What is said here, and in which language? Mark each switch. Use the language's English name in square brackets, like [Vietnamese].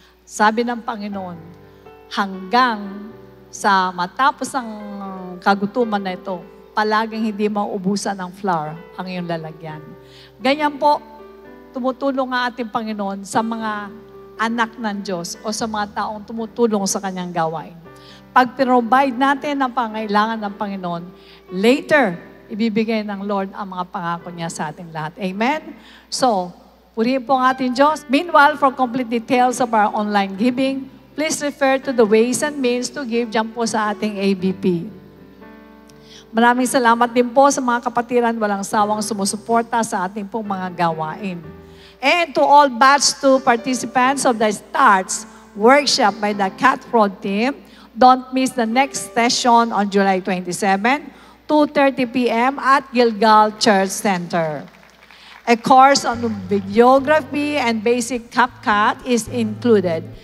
[Filipino] Sabi ng Panginoon, hanggang sa matapos ang kagutuman na ito, palaging hindi mauubusan ng flour ang iyong lalagyan. Ganyan po, tumutulong ang ating Panginoon sa mga anak ng Diyos o sa mga taong tumutulong sa kanyang gawain. Pag provide natin ang pangailangan ng Panginoon, later, ibibigay ng Lord ang mga pangako niya sa ating lahat. Amen? So, purihin po ang ating Diyos. [English] Meanwhile, for complete details of our online giving, please refer to the ways and means to give [Filipino] dyan po sa ating ABP. Maraming salamat din po sa mga kapatiran walang sawang sumusuporta sa ating pong mga gawain. [English] And to all batch 2 participants of the STARTS workshop by the Cat Fraud team, don't miss the next session on July 27, 2:30 p.m. at Gilgal Church Center. A course on videography and basic CapCut is included.